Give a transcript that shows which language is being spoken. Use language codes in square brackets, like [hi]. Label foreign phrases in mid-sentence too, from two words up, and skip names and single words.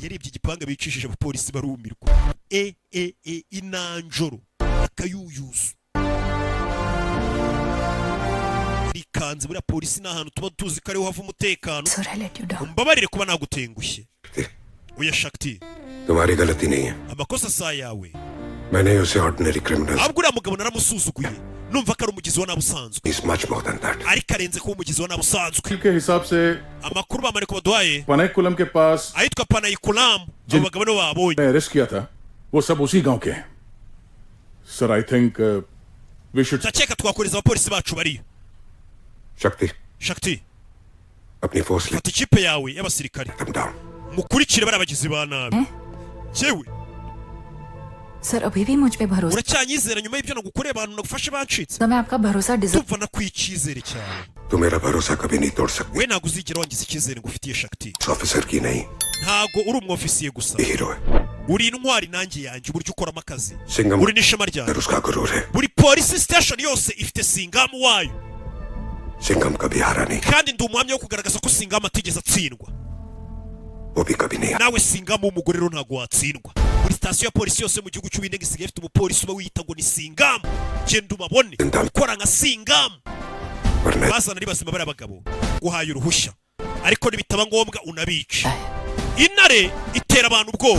[rw] Yarebye igipanga bicishije abapolisi barumirwa. Inanjoro akayuyuzu. Rikanze buri polisi n'ahantu tuba tuzi ko ariho hava umutekano. Mbabarire kuba nagutengushye. Oya Shakti. [hi] तुम्हारी गलती नहीं है. [rw] Amakosa sa yawe. [hi] मैंने उसे [en] ordinary criminal. [rw] Abwo uriya mugabo naramusuzuguye. Numva ko ari umugizi wa nabusanzwe. [en] He's much more than that. [rw] Ariko arenze kuba umugizi wa nabusanzwe. [hi] के हिसाब से [rw] Amakuru bamare ko baduhaye. [hi] पनाइकुलम के पास [rw] Ahitwa Panayikulam. Abo bagabo no babonye. [hi] अरेस्ट किया था वो सब उसी गांव के हैं. [en] Sir I think we should. [rw] Ndakeka twakoreza abapolisi bacu bari. Shakti. [hi] अपनी फोर्स ले. [rw] Fata ikipe yawe y'abasirikare. Mukurikire bari abagizi ba nabi. Jewe. [hi] सर अभी भी मुझ पे भरोसा. [rw] Uracyanyizera nyuma y'ibyo nagukoreye abantu nagufashe bancitse. [hi] तो मैं आपका भरोसा डिजर्व. [rw] Tumva nakwicizere cyane. [hi] तू मेरा भरोसा कभी नहीं तोड़ सकती. [rw] We ntago uzigera wangiza icyizere ngo ufitiye Shakti. [hi] ऑफिसर की नहीं. [rw] Ntago uri umwofisiye gusa. [hi] हीरो है. [rw] Uri intwari nanjye yanjye uburyo ukoramo akazi. [hi] सिंगम. [rw] Uri n'ishema ryanjye. [hi] उसका गुरूर है. [rw] Buri polisi station yose ifite singamu wayo. [hi] सिंगम कभी हारा नहीं. [rw] Kandi ndi umuhamya wo kugaragaza ko singamu atigeze atsindwa. [hi] वो भी कभी नहीं. [rw] Nawe singamu w'umugore rero ntago watsindwa. Buri station ya polisi yose mu gihugu cy'ubindege isigaye ifite umupolisi uba wiyita ngo ni singamu. Genda ubabone. Ukora nka singamu. Bazana ari bazima bari abagabo. Guhaye uruhushya. Ariko nibitaba ngombwa unabica. Intare itera abantu ubwoba.